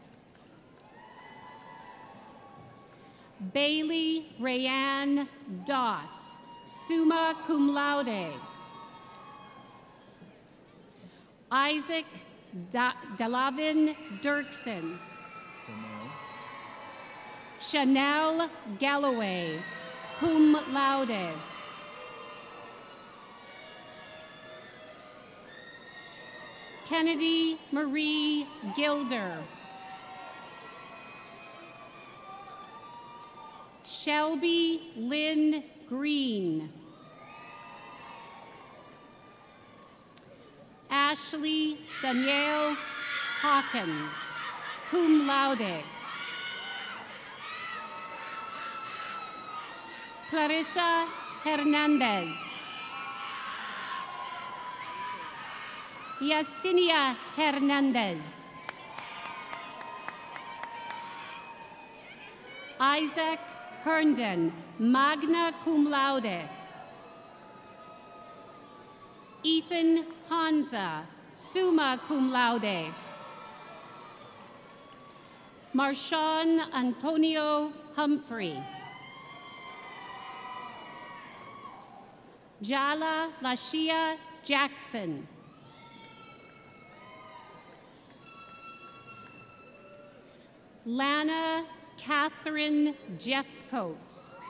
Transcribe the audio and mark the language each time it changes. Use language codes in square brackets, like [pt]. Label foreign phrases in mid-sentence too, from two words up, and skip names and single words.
[en] Bailey Rayanne Doss, [la] summa cum laude. [en] Isaac Delavin Dirksen. Chanel Galloway, [la] cum laude. [en] Kennedy Marie Gilder. Shelby Lynn Green. Ashley Danielle Hawkins, [la] cum laude. [en] Clarissa Hernandez. Yesenia Hernandez. Isaac Herndon, [la] magna cum laude. [en] Ethan Hanza, [la] summa cum laude. [en] Marshawn Antonio Humphrey. Jala Lashia Jackson. Lana Catherine Jeffcoat.